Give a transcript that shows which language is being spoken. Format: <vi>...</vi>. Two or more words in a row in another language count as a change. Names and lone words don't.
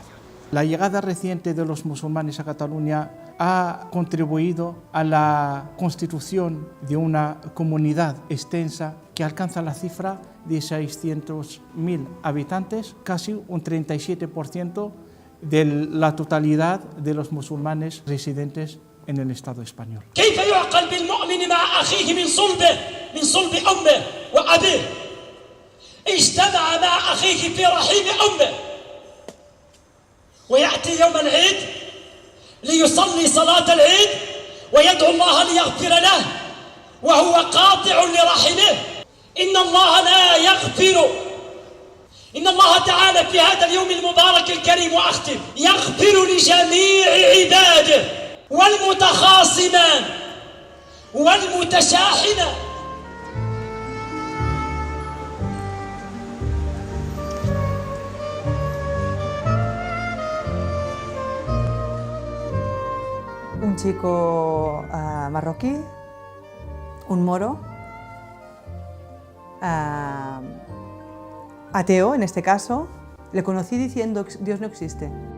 <es>La llegada reciente de los musulmanes a Cataluña ha contribuido a la constitución de una comunidad extensa que alcanza la cifra de 600.000 habitantes, casi un 37% de la totalidad de los musulmanes residentes en el Estado español.</es> <ar>كيف يعقل بالمؤمن مع أخيه من صلب أمه وأبيه اجتمع مع أخيه في رحيم أمه ويأتي يوم العيد ليصلي صلاة العيد ويدعو الله ليغفر له وهو قاطع لرحمه إن الله لا يغفر إن الله تعالى في هذا اليوم المبارك الكريم وأختم يغفر لجميع عباده والمتخاصمان والمتشاحنان.</ar> <es>Un chico marroquí, un moro, ateo en este caso, le conocí diciendo Dios no existe.</es>